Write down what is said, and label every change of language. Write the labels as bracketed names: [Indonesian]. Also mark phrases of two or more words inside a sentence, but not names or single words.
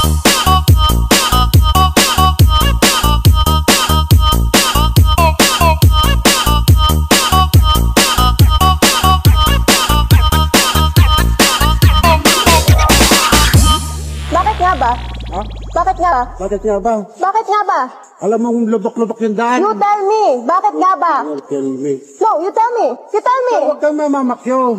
[Filipino] Bakit nga ba? Ha? Bakit nga? Bakit nga ba? Bakit nga ba? Alam mo kung lodok-lodok yung daan. [English] You tell me. [Filipino] Bakit nga ba? [English] You tell me. No, you tell me. You tell me. [Filipino] Huwag kang mamamakyo.